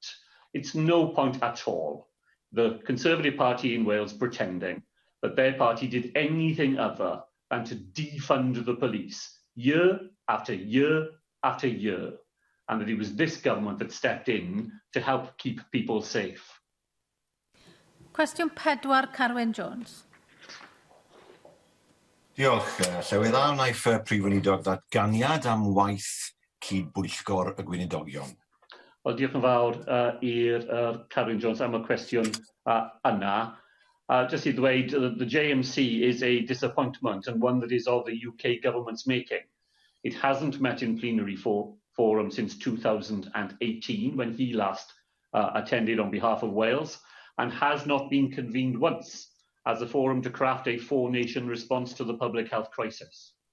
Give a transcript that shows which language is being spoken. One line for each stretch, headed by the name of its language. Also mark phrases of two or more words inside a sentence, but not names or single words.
English: It's no point at all the Conservative Party in Wales pretending that their party did anything other than to defund the police year after year after year. and that it was this government that stepped in to help keep people safe.
Welsh: Cwestiwn 4, Carwyn Jones. Diolch, Llywydd A. Wnaeth Prif Weinidog ddatganiad am waith cydbwyllgor y gweinidogion. Wel, diolch yn fawr i'r Carwyn Jones am y cwestiwn yna. Just i ddweud,
English: the JMC is a disappointment and one that is of the UK government's making. It hasn't met in plenary forum since 2018, when he last attended on behalf of Wales, and has not been convened once as a forum to craft a four-nation response to the public health crisis.